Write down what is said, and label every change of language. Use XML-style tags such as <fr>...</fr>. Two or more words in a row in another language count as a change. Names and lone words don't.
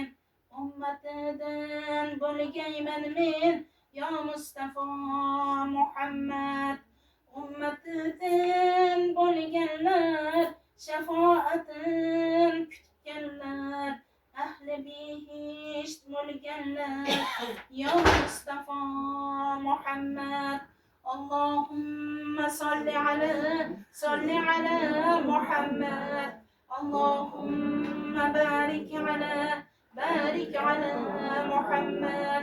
<uz>Ummatidan bo'lgayman men, ya Mustafa Muhammad. Ummatidan bo'lganlar, shafaatin kutganlar, ahli behishт bo'lganlar, ya Mustafa Muhammad.</uz> <ar>اللهم صل على محمد. اللهم بارك على محمد.</ar>